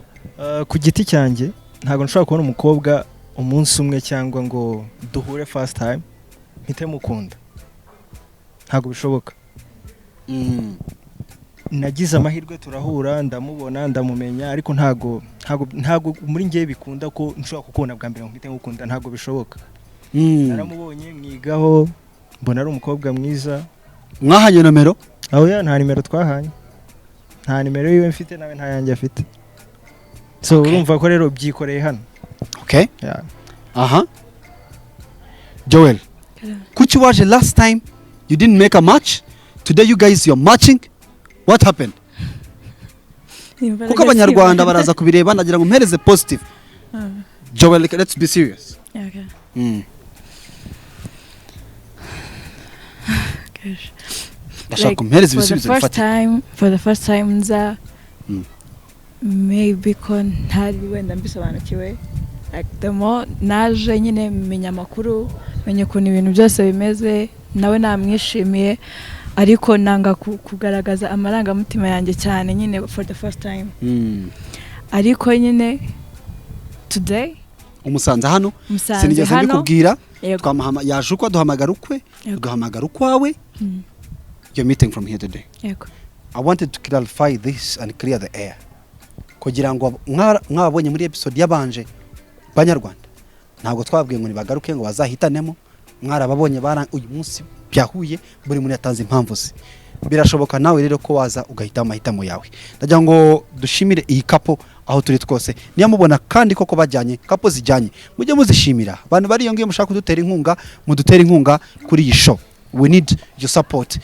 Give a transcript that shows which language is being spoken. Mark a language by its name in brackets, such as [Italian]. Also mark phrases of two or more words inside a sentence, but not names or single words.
[Kinyarwanda] ku giti cyanjye ntabwo nshobora kubona umukobwa umunsi umwe cyangwa ngo duhure [English] first time [Kinyarwanda] mpite mukunda ntabwo bishoboka nagize amahirwe turahura ndamubona ndamumenya ariko ntabwo muri njye bikunda ko nshobora kukubona bwa mbere ngo mpite mukunda ntabwo bishoboka naramubonye mwigaho mbona ari umukobwa mwiza mwahanye nomero aho ya nta nimero twahanye nta nimero yiwe mfite nawe nta yanjye afite so urumva ko rero byikoreye hano okay yeah. aha Joella kuki waje [English] last time you didn't make a match today you guys you're matching what happened [Kinyarwanda] kuko Abanyarwanda baraza kubireba ndagira ngo mpereze [English] positive Joella let's be serious okay gosh [Kinyarwanda] ndashaka kumpereza ibisubizo [English] for the first time [Kinyarwanda] nza maybe ko ntari wenda mbisobanukiwe [English] like the more [Kinyarwanda] naje nyine menya amakuru menya ukuntu ibintu byose bimeze nawe namwishimiye ariko nanga kugaragaza amarangamutima yanjye cyane nyine [English] for the first time [Kinyarwanda] ariko nyine today umusanze hano sinigeze mbikubwira twamahama yaje uko duhamagara ukwe duhamagara ukwawe [English] you're meeting from here today [Kinyarwanda] yego [English] I wanted to clarify this and clear the air [Kinyarwanda] kugira ngo mwabonye muri episode yabanje Banyarwanda ntabwo twabwiye ngo nibagaruke ngo bazahitanemo mwarababonye uyu munsi byahuye buri muri yatanze impamvu ze birashoboka nawe rero ko waza ugahita amahitamo yawe ndagira ngo dushimire iyi kapo aho turi twose niyo mubona kandi koko bajyanye kapo zijyanye mujye muzishimira abantu bari yongiye mushaka kudutera inkunga mudutera inkunga kuri iyi show [English] we need your support.